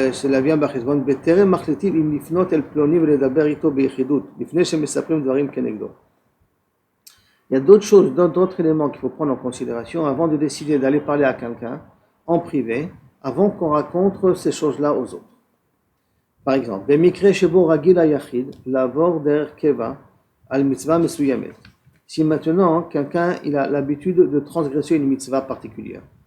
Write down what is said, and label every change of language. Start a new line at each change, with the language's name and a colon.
Hebrew: להביאם בחשבון, בטרם מחליטים אם לפנות אל פלוני ולדבר איתו ביחידות, לפני שמספרים דברים כנגדו.
French: Il y a d'autres choses, d'autres éléments qu'il faut prendre en considération avant de décider d'aller parler à quelqu'un en privé, avant qu'on raconte ces choses-là aux autres. Par exemple,
Hebrew: במקרה שבו רגיל היחיד לעבור דרך קבע על מצווה מסוימת.
French: Si maintenant quelqu'un il a l'habitude de transgresser une mitzvah particulière.